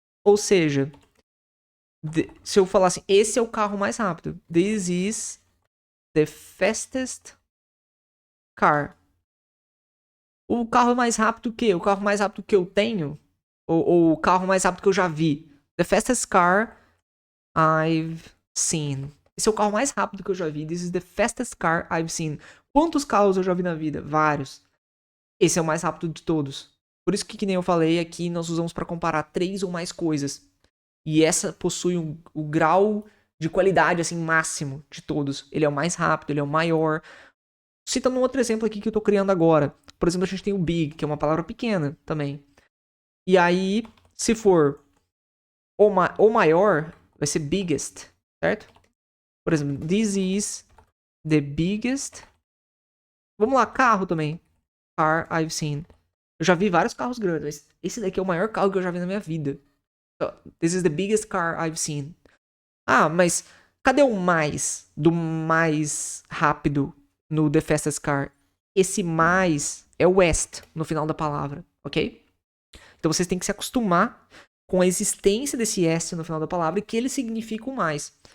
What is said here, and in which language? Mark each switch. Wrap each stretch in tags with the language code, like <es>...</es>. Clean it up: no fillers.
<pt>Ou seja, se eu falar assim, esse é o carro mais rápido.</pt> <en>This is the fastest car.</en> <pt>O carro mais rápido que? O carro mais rápido que eu tenho? Ou o carro mais rápido que eu já vi?</pt> <en>The fastest car I've seen.</en> <pt>Esse é o carro mais rápido que eu já vi.</pt> <en>This is the fastest car I've seen.</en> <pt>Quantos carros eu já vi na vida? Vários. Esse é o mais rápido de todos. Por isso que nem eu falei aqui, nós usamos para comparar três ou mais coisas. E essa possui o grau de qualidade assim máximo de todos. Ele é o mais rápido, ele é o maior. Citando um outro exemplo aqui que eu tô criando agora. Por exemplo, a gente tem o big, que é uma palavra pequena também. E aí, se for o maior, vai ser biggest, certo? Por exemplo,</pt> <en>this is the biggest.</en> <pt>Vamos lá, carro também.</pt> <en>Car I've seen.</en> <pt>Eu já vi vários carros grandes, mas esse daqui é o maior carro que eu já vi na minha vida.</pt> <en>This is the biggest car I've seen.</en> <pt>Ah, mas cadê o mais do mais rápido no</pt> <en>The Fastest Car?</en> <pt>Esse mais é o west no final da palavra, ok? Então vocês têm que se acostumar com a existência desse S no final da palavra e que ele significa o mais.</pt>